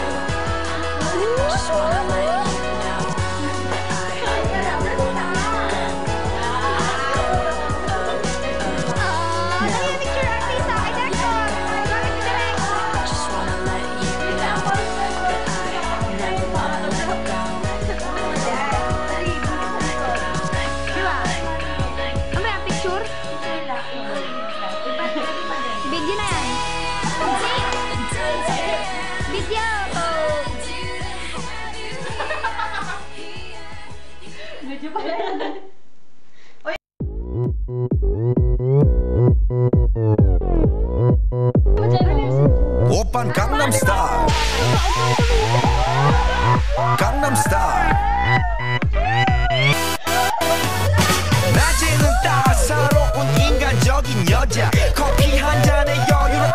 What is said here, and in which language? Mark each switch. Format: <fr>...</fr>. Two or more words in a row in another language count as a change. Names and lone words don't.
<en>I just wanna let you know that I never wanna let go. Just wanna let you know that I never wanna let go.</en> <tl>Ano ba yung picture? Video na yan. Video! Medyo pala yan.</tl> <ko>오빤 강남스타일 강남스타일 낮에는 따사로운 인간적인 여자 커피 한 잔에 여유를</ko>